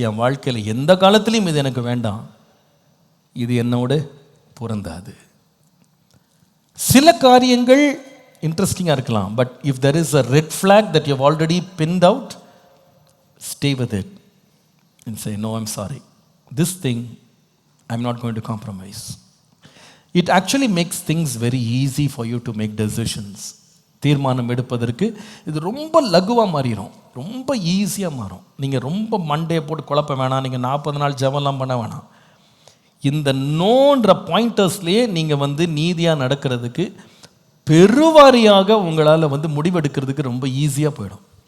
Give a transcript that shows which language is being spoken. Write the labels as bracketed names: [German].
[Tamil] என் வாழ்க்கையில் எந்த காலத்துலேயும் இது எனக்கு வேண்டாம், இது என்னோட பொருந்தாது. சில காரியங்கள் இன்ட்ரெஸ்டிங்காக இருக்கலாம், [English] But if there is a red flag that you have already find out, stay with it and say no, I'm sorry, this thing I'm not going to compromise. It actually makes things very easy for you to make decisions. [Tamil] தீர்மானம் எடுப்பதற்கு இது ரொம்ப லகுவாக மாறிடும், ரொம்ப ஈஸியாக மாறும். நீங்கள் ரொம்ப மண்டையை போட்டு குழப்ப வேணாம், நீங்கள் 40 நாள் ஜெபம்லாம் பண்ண வேணாம். இந்த நோன்ற பாயிண்டர்ஸ்லேயே நீங்கள் நீதியாக நடக்கிறதுக்கு பெருவாரியாக உங்களால் முடிவெடுக்கிறதுக்கு ரொம்ப ஈஸியாக போயிடும்.